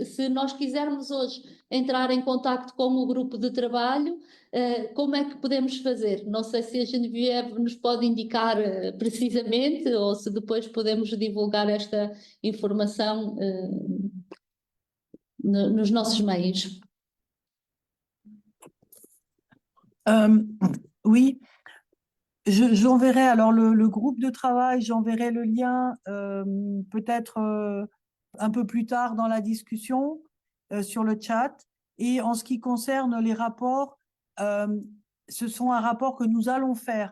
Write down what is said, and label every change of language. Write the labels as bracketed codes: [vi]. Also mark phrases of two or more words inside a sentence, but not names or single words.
[pt] Se nós quisermos hoje entrar em contacto com o grupo de trabalho, como é que podemos fazer? Não sei se a Geneviève nos pode indicar precisamente, ou se depois podemos divulgar esta informação nos nossos meios. [fr] Oui, j'enverrai alors le groupe de travail, j'enverrai le lien peut-être un peu plus tard dans la discussion sur le chat. Et en ce qui concerne les rapports, ce sont un rapport que nous allons faire.